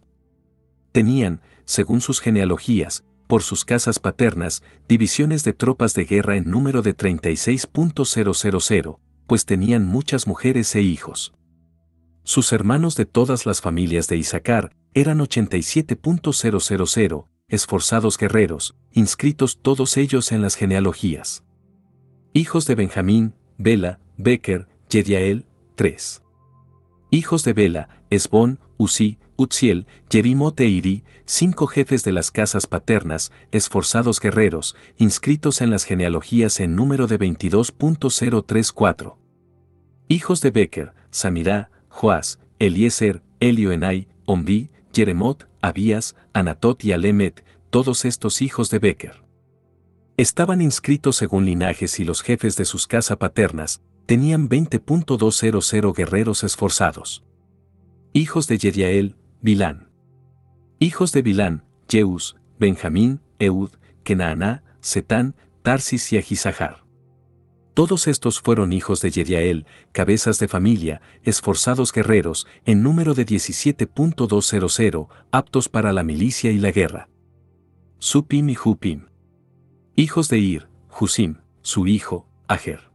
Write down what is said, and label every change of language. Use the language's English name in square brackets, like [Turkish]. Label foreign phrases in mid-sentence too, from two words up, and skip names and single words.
[Spanish] Tenían, según sus genealogías, por sus casas paternas, divisiones de tropas de guerra en número de 36.000, pues tenían muchas mujeres e hijos. Sus hermanos de todas las familias de Isaacar eran 87.000, esforzados guerreros, inscritos todos ellos en las genealogías. Hijos de Benjamín, Bela, Beker, Yediael, 3. Hijos de Bela, Esbón, Usí, Utziel, Yerimot e Iri, 5 jefes de las casas paternas, esforzados guerreros, inscritos en las genealogías en número de 22.034. Hijos de Beker, Samirá, Joás, Eliezer, Elioenai, Omri, Jeremot, Abías, Anatot y Alemet, todos estos hijos de Beker. Estaban inscritos según linajes y los jefes de sus casas paternas tenían 20.200 guerreros esforzados. Hijos de Yediael, Bilán. Hijos de Bilán, Jeús, Benjamín, Eud, Kenaaná, Setán, Tarsis y Ahisahar. Todos estos fueron hijos de Yediael, cabezas de familia, esforzados guerreros, en número de 17.200, aptos para la milicia y la guerra. Supim y Jupim. Hijos de Ir, Husim, su hijo, Ajer.